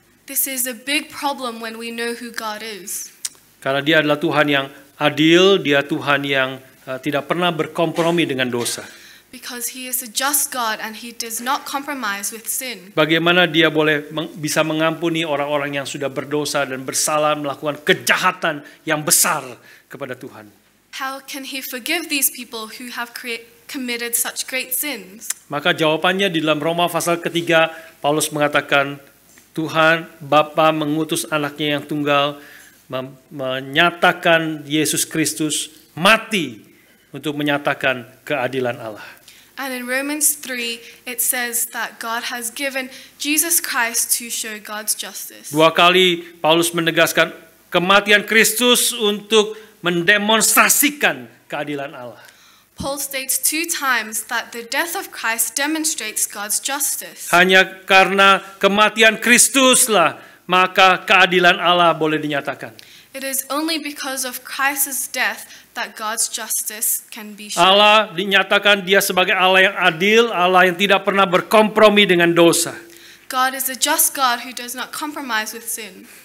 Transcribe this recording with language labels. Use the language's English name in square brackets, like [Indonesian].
[English] This is a big problem when we know who God is. [Indonesian] Karena dia adalah Tuhan yang adil, dia Tuhan yang tidak pernah berkompromi dengan dosa. [English] Because he is a just God and he does not compromise with sin. [Indonesian] Bagaimana dia bisa mengampuni orang-orang yang sudah berdosa dan bersalah melakukan kejahatan yang besar kepada Tuhan? [English] How can he forgive these people who have committed such great sins? [Indonesian] Maka jawabannya di dalam Roma pasal ketiga, Paulus mengatakan, Tuhan Bapa mengutus anaknya yang tunggal, menyatakan Yesus Kristus mati untuk menyatakan keadilan Allah. [English] And in Romans 3, it says that God has given Jesus Christ to show God's justice. [Indonesian] Dua kali Paulus menegaskan kematian Kristus untuk mendemonstrasikan keadilan Allah. [English] Paul states 2 times that the death of Christ demonstrates God's justice. [Indonesian] Hanya karena kematian Kristuslah maka keadilan Allah boleh dinyatakan. [English] It is only because of Christ's death that God's justice can be shown. [Indonesian] Allah dinyatakan dia sebagai Allah yang adil, Allah yang tidak pernah berkompromi dengan dosa. [English] God is a just God who does not compromise with sin.